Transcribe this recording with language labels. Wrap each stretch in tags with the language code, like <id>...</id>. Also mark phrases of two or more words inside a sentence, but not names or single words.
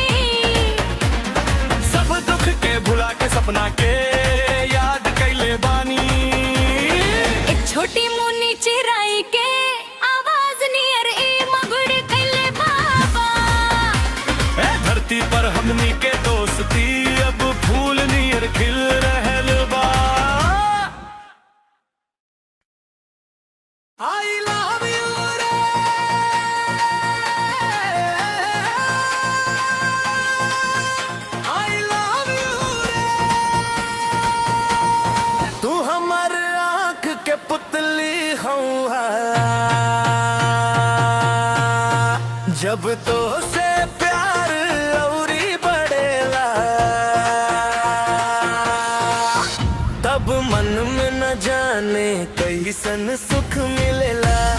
<bho>सब दुख के भुला के सपना के याद कैले बानी। एक छोटी मुन्नी चिराई के आवाज नियर ए मगुड़ कैले बाबा। ए धरती पर हमनी के दोस्ती अब फूल नियर खिल रहल बा।</bho> <en>I love you रे। I love you रे।</en> <bho>तू हमर आँख के पुतली हूँ। जब तो से प्यार औरी बढ़ेला तब मन में न जाने कैसन सुख मिलेला</bho>